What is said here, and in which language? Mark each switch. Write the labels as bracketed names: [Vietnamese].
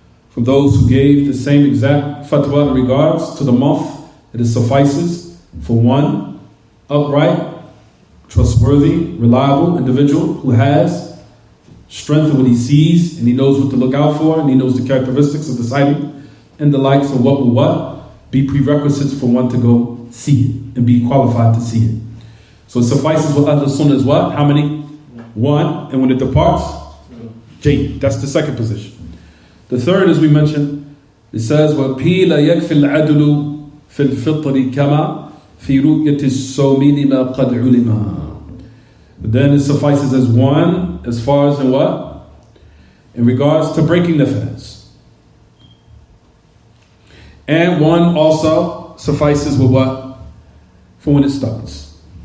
[English] From those who gave the same exact fatwa in regards to the month, that it suffices for one upright, trustworthy, reliable individual who has strength in what he sees, and he knows what to look out for, and he knows the characteristics of the sighting, and the likes of what will be prerequisites for one to go see it, and be qualified to see it. So it suffices with Ahl Sunnah as what? How many? One, and when it departs, J. That's the second position. The third, as we mentioned, it says, [Arabic] وَقِيلَ يَكْفِ الْعَدْلُ فِي الْفِطْرِ كَمَا فِي رُؤْيَةِ الصَّوْمِ لِمَا قَدْ عُلِمَا. [English] Then it suffices as one, as far as in what? In regards to breaking the fast. And one also suffices with what? For when it starts.